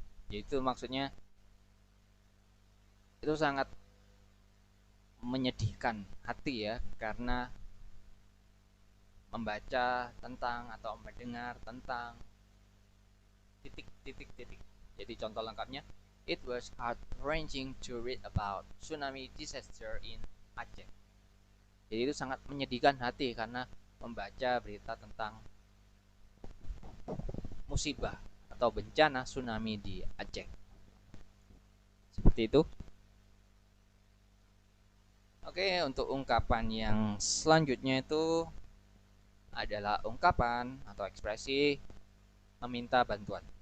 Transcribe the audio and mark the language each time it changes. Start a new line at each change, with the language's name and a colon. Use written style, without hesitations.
Indonesian: Yaitu maksudnya itu sangat menyedihkan hati ya, karena membaca tentang atau mendengar tentang titik titik titik. Jadi contoh lengkapnya
English: it was heart-wrenching to read about tsunami disaster in Aceh.
Indonesian: Jadi itu sangat menyedihkan hati karena membaca berita tentang musibah atau bencana tsunami di Aceh. Seperti itu. Oke, untuk ungkapan yang selanjutnya itu adalah ungkapan atau ekspresi meminta bantuan.